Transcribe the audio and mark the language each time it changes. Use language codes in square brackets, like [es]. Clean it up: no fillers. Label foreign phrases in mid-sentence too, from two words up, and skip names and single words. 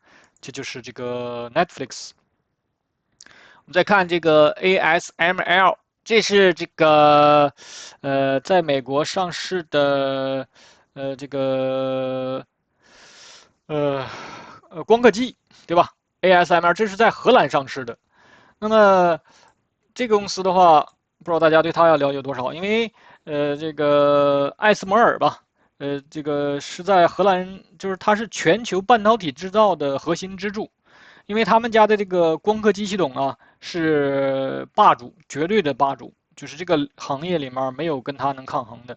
[zh] 這就是這個 Netflix。我們再看這個 ASML， 這是這個在美國上市的這個光刻機，對吧 ？ASML 這是在荷蘭上市的。那麼這個公司的話，不知道大家對它要了解多少，因為這個艾斯摩爾吧，這個是在荷蘭，就是它是全球半導體制造的核心支柱， 因为他們家的這個光刻機系統啊是霸主，絕對的霸主，就是這個行業裡面沒有跟他能抗衡的。